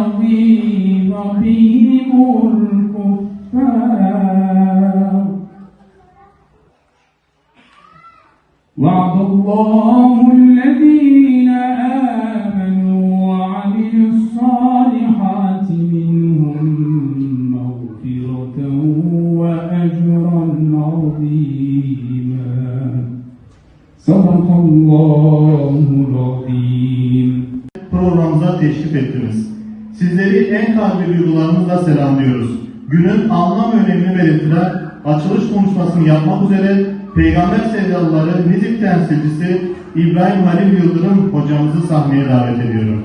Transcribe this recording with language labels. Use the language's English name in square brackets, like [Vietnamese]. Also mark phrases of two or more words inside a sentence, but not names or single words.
[Arabic] رقيب الكفار وعد الله الذين آمنوا وعملوا الصالحات منهم مغفرة وأجرا عظيما صدق الله العظيم. [Turkish] Programımıza teşrif ettiniz. Sizleri en kalbi duygularımızla selamlıyoruz. Günün anlam önemini belirtilen açılış konuşmasını yapmak üzere Peygamber sevdalıları Nizip temsilcisi İbrahim Halil Yıldırım hocamızı sahneye davet ediyorum.